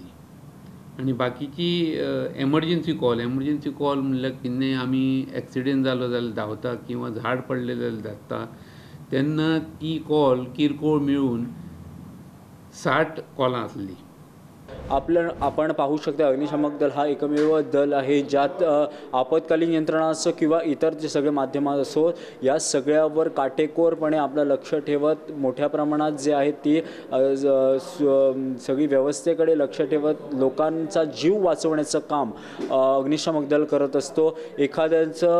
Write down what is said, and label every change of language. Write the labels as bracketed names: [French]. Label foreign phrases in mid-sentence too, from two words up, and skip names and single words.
[Konkani] आनी बाकीची एमर्जन्सी कॉल म्हणल्यार कितें आमी एक्सिडेंट जालो जाल्यार धांवता किंवा झाड पडलें जाल्यार धांवता तेन्ना ती कॉल किरकोळ मेळून 60 कॉलां आसली. [Marathi] आपण पाहू शकता अग्निशामक दल हा एकमेव दल आहे ज्यात आपत्कालीन यंत्रणा असो किंवा इतर जे सगळे माध्यम असो या सगळ्यावर काटेकोरपणे आपलं लक्ष ठेवत मोठ्या प्रमाणात जे आहे ती सगळी व्यवस्थेकडे लक्ष ठेवत लोकांचा जीव वाचवण्याचं काम अग्निशामक दल करत असतो.